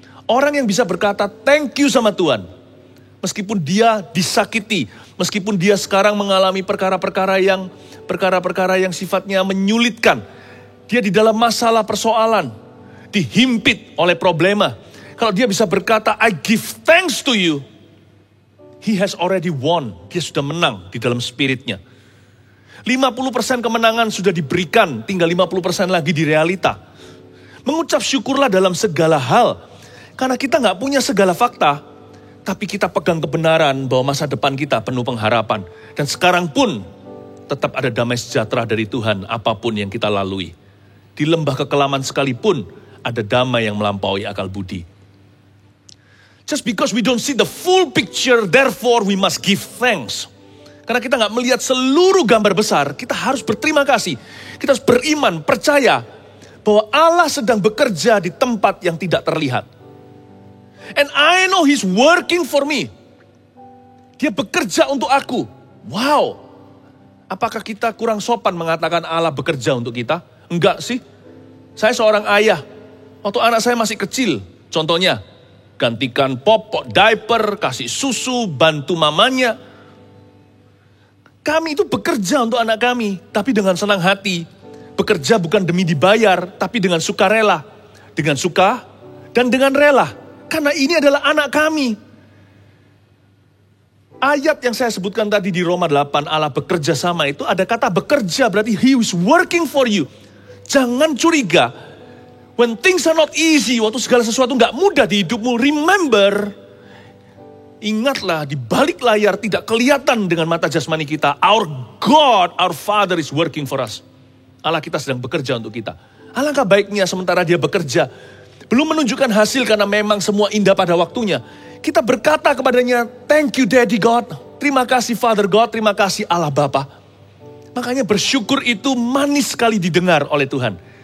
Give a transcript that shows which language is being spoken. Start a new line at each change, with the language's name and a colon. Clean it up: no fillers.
Indonesian: Orang yang bisa berkata
English: thank you
Indonesian: sama Tuhan. Meskipun dia disakiti. Meskipun dia sekarang mengalami perkara-perkara yang sifatnya menyulitkan. Dia di dalam masalah persoalan. Dihimpit oleh problema. Kalau dia bisa berkata
English: I give thanks to you. He has already won.
Indonesian: Dia sudah menang di dalam spiritnya. 50% kemenangan sudah diberikan, tinggal 50% lagi di realita. Mengucap syukurlah dalam segala hal. Karena kita gak punya segala fakta, tapi kita pegang kebenaran bahwa masa depan kita penuh pengharapan. Dan sekarang pun tetap ada damai sejahtera dari Tuhan apapun yang kita lalui. Di lembah kekelaman sekalipun ada damai yang melampaui akal budi.
English: Just because we don't see the full picture, therefore we must give thanks.
Indonesian: Karena kita gak melihat seluruh gambar besar, kita harus berterima kasih. Kita harus beriman, percaya bahwa Allah sedang bekerja di tempat yang tidak terlihat.
English: And I know He's working for me.
Indonesian: Dia bekerja untuk aku. Wow. Apakah kita kurang sopan mengatakan Allah bekerja untuk kita? Enggak sih. Saya seorang ayah. Waktu anak saya masih kecil, contohnya, gantikan popok, diaper, kasih susu, bantu mamanya. Kami itu bekerja untuk anak kami, tapi dengan senang hati. Bekerja bukan demi dibayar, tapi dengan sukarela. Dengan suka dan dengan rela. Karena ini adalah anak kami. Ayat yang saya sebutkan tadi di Roma 8, Allah bekerja sama itu ada kata bekerja, berarti
English: He is working for you.
Indonesian: Jangan curiga.
English: When things are not easy,
Indonesian: waktu segala sesuatu gak mudah di hidupmu,
English: remember,
Indonesian: ingatlah di balik layar tidak kelihatan dengan mata jasmani kita.
English: Our God, our Father is working for us.
Indonesian: Allah kita sedang bekerja untuk kita. Alangkah baiknya sementara dia bekerja, belum menunjukkan hasil karena memang semua indah pada waktunya. Kita berkata kepadanya,
English: thank you Daddy God.
Indonesian: Terima kasih Father God, terima kasih Allah Bapa. Makanya bersyukur itu manis sekali didengar oleh Tuhan.